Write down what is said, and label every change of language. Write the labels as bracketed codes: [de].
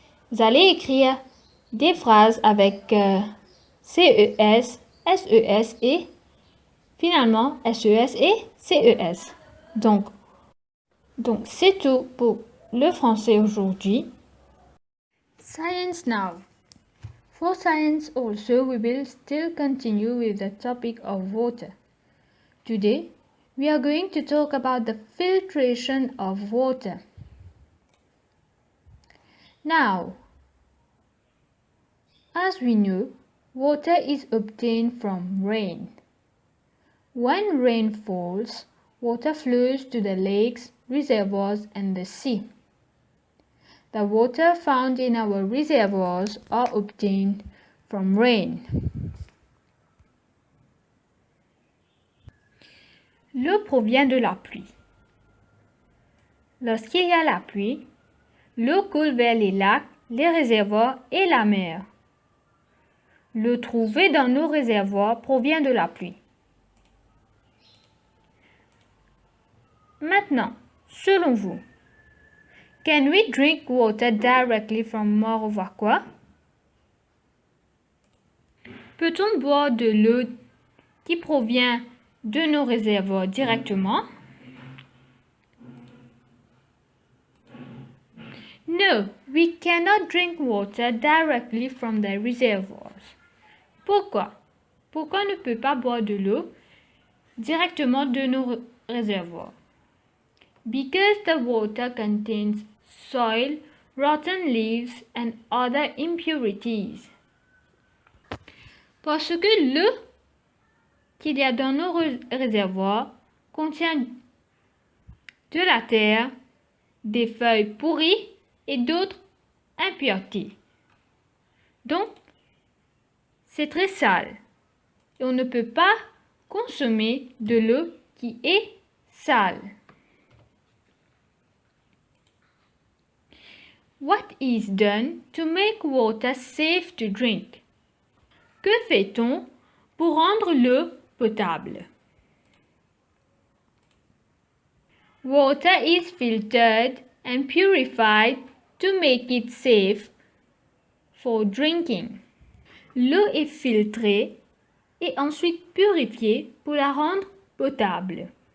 [fr] Vous allez écrire des phrases avec CES, SES et finalement SES et CES. Donc c'est tout pour le français aujourd'hui. [en] Science now. For science also, we will still continue with the topic of water. Today, we are going to talk about the filtration of water. Now, as we know, water is obtained from rain. When rain falls, water flows to the lakes, reservoirs, and the sea. The water found in our reservoirs are obtained from rain. [fr] L'eau provient de la pluie. Lorsqu'il y a la pluie, l'eau coule vers les lacs, les réservoirs et la mer. L'eau trouvée dans nos réservoirs provient de la pluie. Maintenant, selon vous, [en] can we drink water directly from Morovaquois? [fr] Peut-on boire de l'eau qui provient de nos réservoirs directement? [en] No, we cannot drink water directly from the reservoirs. [fr] Pourquoi? Pourquoi on ne peut pas boire de l'eau directement de nos réservoirs? [en] Because the water contains soil, rotten leaves and other impurities. [fr] Parce que l'eau qu'il y a dans nos réservoirs contient de la terre, des feuilles pourries et d'autres impuretés. Donc, c'est très sale et on ne peut pas consommer de l'eau qui est sale. [en] What is done to make water safe to drink? [fr] Que fait-on pour rendre l'eau potable? [en] Water is filtered and purified to make it safe for drinking. [fr] L'eau est filtrée et ensuite purifiée pour la rendre potable.